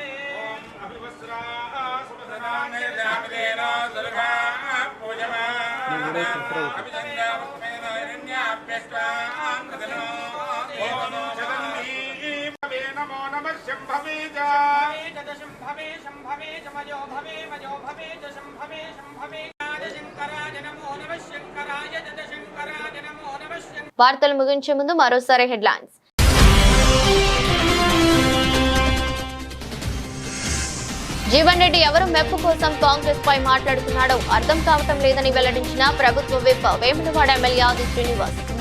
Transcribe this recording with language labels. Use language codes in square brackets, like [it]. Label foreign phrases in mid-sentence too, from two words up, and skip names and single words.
[sa] ओम अभिवस्त्रा सुभद्राने जागरेण दुर्गा पूजमाना अभिजन्यावत्मेन हिरण्याभ्यष्टां कृतनो ओम शरण्ये भवे नमो नमः शंभवे च शंभवे शंभवे च मयो भवे च शंभवे शंभवे शंकराय नमो नमः शंकराय च शंकराय नमो नमः। [te] వార్తలు ముగించే ముందు మరోసారి హెడ్లైన్స్. జీవన్ రెడ్డి ఎవరు మెప్పు కోసం కాంగ్రెస్ పై మాట్లాడుతున్నాడో అర్థం కావటం లేదని వెల్లడించిన ప్రభుత్వ విప్ వేములవాడ ఎమ్మెల్యే ఆది శ్రీనివాస్.